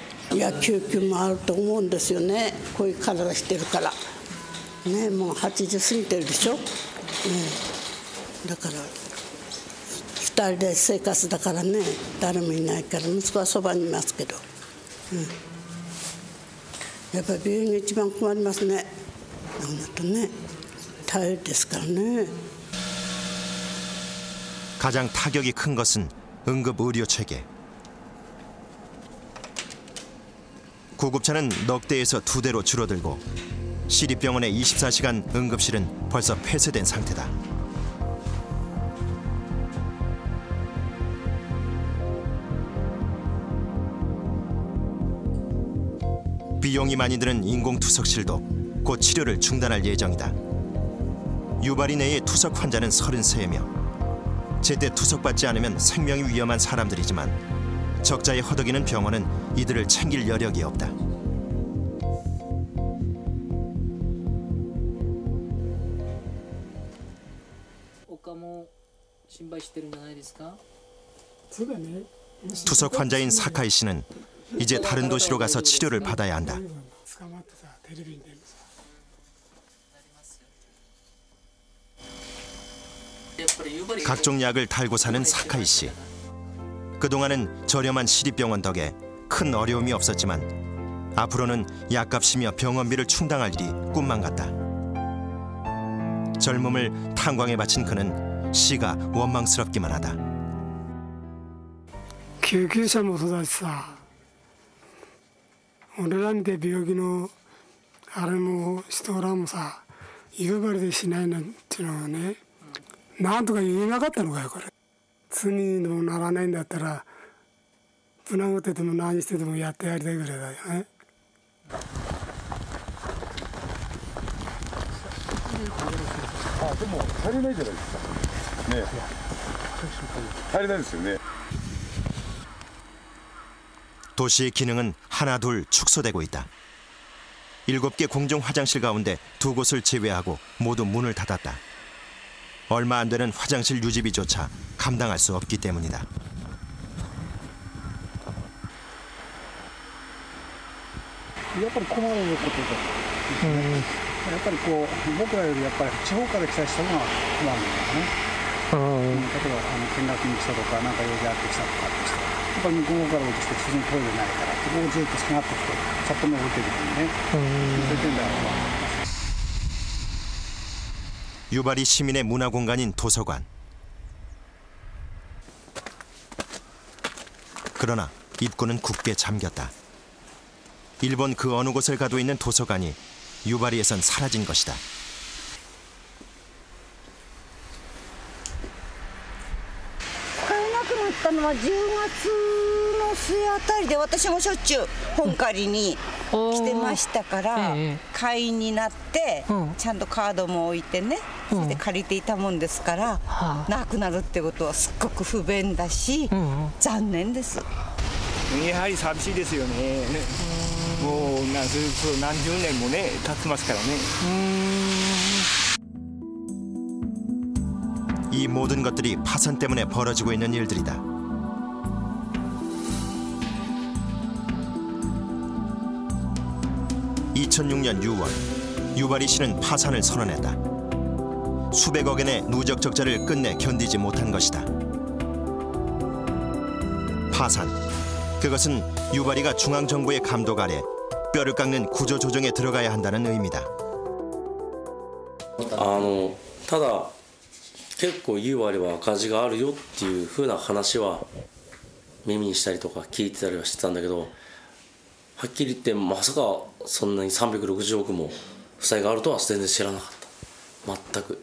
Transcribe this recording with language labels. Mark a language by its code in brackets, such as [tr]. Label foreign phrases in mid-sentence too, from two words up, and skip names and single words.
[ja] いや救急もあると思うんですよね。こういう体してるからね、もう80過ぎてるでしょ、だから2人で生活だからね、誰もいないから息子はそばにいますけど、やっぱり病院が一番困りますね。なんとね大変ですからね。 [ko] 가장 타격이 큰 것은 응급 의료 체계. 구급차는 넉 대에서 2대로 줄어들고 시립병원의 24시간 응급실은 벌써 폐쇄된 상태다. 비용이 많이 드는 인공투석실도 곧 치료를 중단할 예정이다. 유발이 내의 투석 환자는 33명. 제때 투석받지 않으면 생명이 위험한 사람들이지만 적자에 허덕이는 병원은 이들을 챙길 여력이 없다. [ja] 他も心配してるんじゃないですか? [ko] 투석 환자인 사카이 씨는 이제 다른 도시로 가서 치료를 받아야 한다. 각종 약을 달고 사는 사카이 씨. 그동안은 저렴한 시립병원 덕에 큰 어려움이 없었지만 앞으로는 약값이며 병원비를 충당할 일이 꿈만 같다. 젊음을 탄광에 바친 그는 시가 원망스럽기만 하다. [ja] 救急車もそうだしさ、俺らみたい病気のあれも人らもさ、夕張でしないなんていうのはね、なんとか言えなかったのかよこれ。罪にもならないんだったら、ぶなごってても何しててもやってやりたいぐらいだよね。あ、でも足りないじゃないですか。ね。足りないですよね。 [ko] 도시의 기능은 하나둘 축소되고 있다. 7개 공중 화장실 가운데 2곳을 제외하고 모두 문을 닫았다. 얼마 안 되는 화장실 유지비조차 감당할 수 없기 때문이다. [ja] やっぱり困ることで、やっぱりこう僕らよりやっぱり地方から来た人が困るんだよね。例えば見学に来たとかなんか用事あって来たとかって人。やっぱり向こうから落ちて普通にトイレないからここをずっと下がってきて札幌のホテルにねそういう点では [ko] 유발이 시민의 문화공간인 도서관. 그러나 입구는 굳게 잠겼다. 일본 그 어느 곳을 가도 있는 도서관이 유발이에선 사라진 것이다. [ja] ったのは10月の末あたりで、私もしょっちゅう本借りに来てましたから、会員になって、ちゃんとカードも置いてね、そして借りていたもんですから、なくなるってことはすっごく不便だし、残念です。やはり寂しいですよね。もう何十年もね経ってますからね。 [ko] 이 모든 것들이 파산 때문에 벌어지고 있는 일들이다. (2006년 6월) 유발이 씨는 파산을 선언했다. 수백억 엔의 누적 적자를 끝내 견디지 못한 것이다. 파산. 그것은 유발이가 중앙정부의 감독 아래 뼈를 깎는 구조조정에 들어가야 한다는 의미다. [ja] ただ 結構ユーバリは赤字があるよっていう風な話は耳にしたりとか聞いてたりはしてたんだけど、はっきり言ってまさかそんなに360億も負債があるとは全然知らなかった。全く。